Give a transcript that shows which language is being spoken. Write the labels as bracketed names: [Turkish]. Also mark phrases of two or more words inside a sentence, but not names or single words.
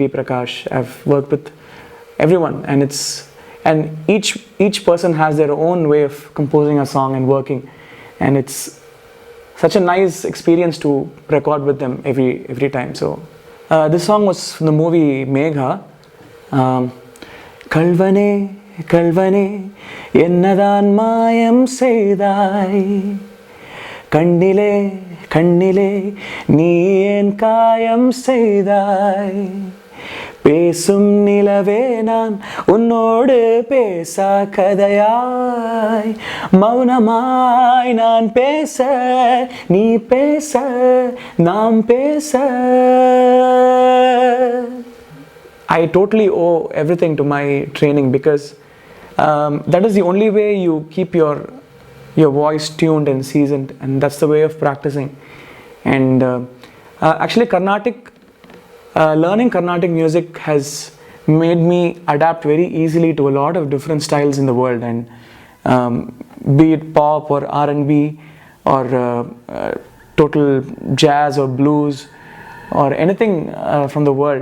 [English] Prakash. I've worked with everyone, and each person has their own way of composing a song and working, and it's such a nice experience to record with them every time. So this song was from the movie Megha. [Tamil] கள்வனே கள்வனே என்னதான் மாயம் செய்தாய் கண்ணிலே கண்ணிலே நீ ஏன் காயம் செய்தாய் பேசும் நிலவே நான் உன்னோடு பேசா கதையாய் மௌனமாய் நான் பேச நீ பேச நாம் பேச. [English] I totally owe everything to my training, because that is the only way you keep your voice tuned and seasoned, and that's the way of practicing. And actually learning Carnatic music has made me adapt very easily to a lot of different styles in the world, and be it pop or R&B or total jazz or blues or anything from the world.